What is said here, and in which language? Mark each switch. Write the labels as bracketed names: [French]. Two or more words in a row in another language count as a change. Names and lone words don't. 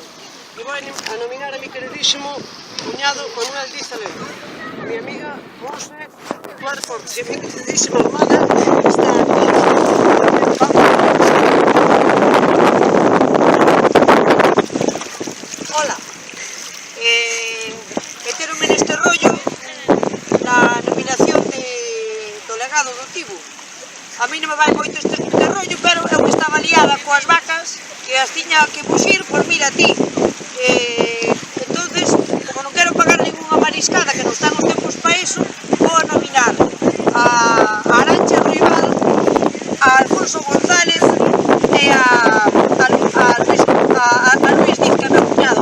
[Spanish] Y voy a nominar a mi queridísimo cuñado Manuel Díaz Alende. A mi amiga Monse Suárez Fortes y a mi queridísima hermana que está aquí. Hola. [Galician] Meteronme neste rollo na nominación do legado do Tibo. A mí non me vai moito este rollo, pero eu que estaba liada coas vacas, que as tiña que buxir, pois mira ti. Entonces, como non quero pagar ninguna mariscada, que non están os tempos para eso, vou a nominar a Arantxa Rival, a Alfonso González e a Luis Diz, que é meu cuñado.